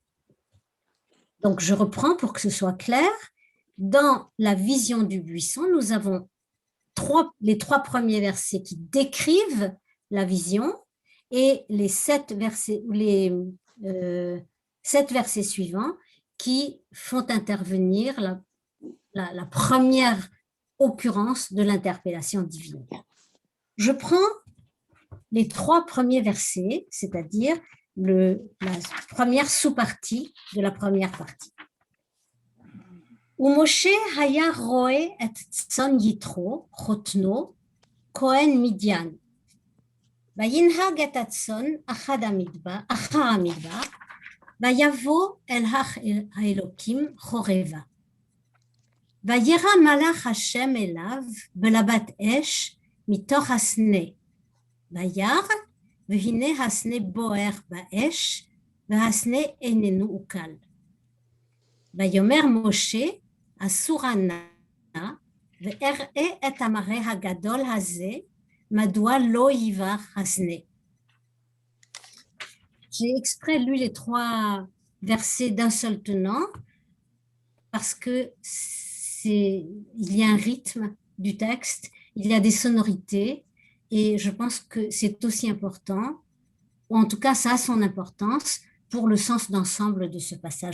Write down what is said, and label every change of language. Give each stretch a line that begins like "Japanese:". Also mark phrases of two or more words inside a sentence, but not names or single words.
French: Donc, je reprends pour que ce soit clair. Dans la vision du buisson, nous avons les 3 premiers versets qui décrivent la vision et les 7 versets suivants qui font intervenir la première occurrence de l'interpellation divine. Je prends les 3 premiers versets, c'est-à-dire la première sous-partie de la première partie.
Hebrew: ומשה היה רואה את צאן יתרו, חותנו, כהן מדיין. וינהג את הצאן אחר המדבר, ויבוא אל האלוקים חורבה. וירא מלאך השם אליו בלבת אש מתוך הסנה. וירא, והנה הסנה בוער באש, והסנה איננו אוכל. ויאמר משה, אסורה נא, ואראה את המראה הגדול הזה, מדוע לא יברח הסנה.
French: J'ai exprès lu les 3 versets d'un seul tenant parce que il y a un rythme du texte, il y a des sonorités et je pense que c'est aussi important, ou en tout cas ça a son importance pour le sens d'ensemble de ce passage.